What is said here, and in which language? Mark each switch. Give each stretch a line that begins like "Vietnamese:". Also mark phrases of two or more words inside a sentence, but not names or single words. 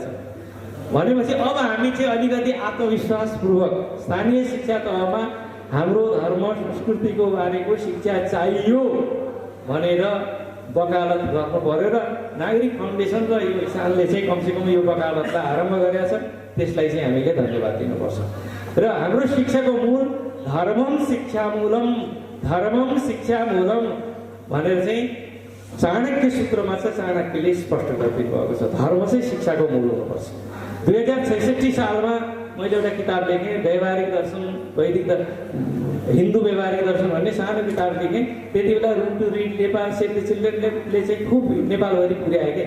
Nepali: भनेपछि अब हामी चाहिँ अलिकति आत्मविश्वासपूर्वक स्थानीय शिक्षा तहमा हाम्रो धर्म संस्कृतिको बारेको शिक्षा चाहियो भनेर वकालत गर्नु पर्यो। र नागरिक फाउन्डेसन र यो इसानले चाहिँ कमसेकम यो वकालतलाई आरम्भ गरेका छ, त्यसलाई चाहिँ हामीले धन्यवाद दिनुपर्छ। र हाम्रो शिक्षाको मूल
Sanskrit: धर्मम शिक्षा मूलम
Nepali: भनेर चाहिँ चाणक्य सूत्रमा चाहिँ चाणक्यले स्पष्ट गरिदिनु भएको छ। धर्म चाहिँ शिक्षाको मूल हुनुपर्छ। 2066 सालमा मैले एउटा किताब लेखेँ, व्यवहारिक दर्शन वैदिक हिन्दू व्यवहारिक दर्शन भन्ने सानो किताब लेखेँ। त्यति बेला रुम टु रिड नेपाल सेभ द चिल्ड्रेनले चाहिँ खुब नेपालभरि पुर्यायो के।